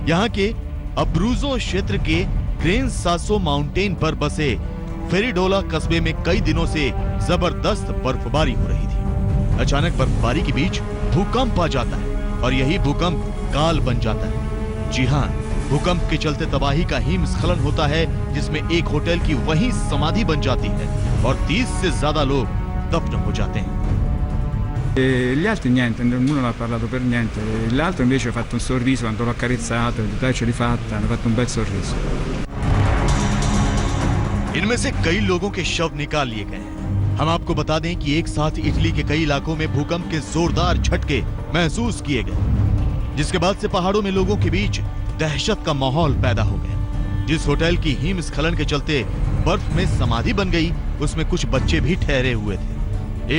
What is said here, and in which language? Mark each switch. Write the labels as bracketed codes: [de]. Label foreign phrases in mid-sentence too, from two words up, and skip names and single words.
[hi] यहाँ के अब्रूजो क्षेत्र के ग्रेन सासो माउंटेन पर बसे फेरिडोला कस्बे में कई दिनों से जबरदस्त बर्फबारी हो रही थी। अचानक बर्फबारी के बीच भूकंप आ जाता है और यही भूकंप काल बन जाता है। जी हाँ, भूकंप के चलते तबाही का हिमस्खलन होता है, जिसमें एक होटल की वहीं समाधि बन जाती है और 30 से ज्यादा लोग दफन हो जाते हैं। [it] Gli altri niente, uno non ha parlato per niente, l'altro invece ha fatto un sorriso quando l'ho accarezzato, dai ce l'hai fatta, hanno fatto un bel sorriso. [hi] इनमें से कई लोगों के शव निकाल लिए गए हैं। हम आपको बता दें कि एक साथ इटली के कई इलाकों में भूकंप के जोरदार झटके महसूस किए गए, जिसके बाद से पहाड़ों में लोगों के बीच दहशत का माहौल पैदा हो गया। जिस होटल की हिमस्खलन के चलते बर्फ में समाधि बन गई, उसमें कुछ बच्चे भी ठहरे हुए थे।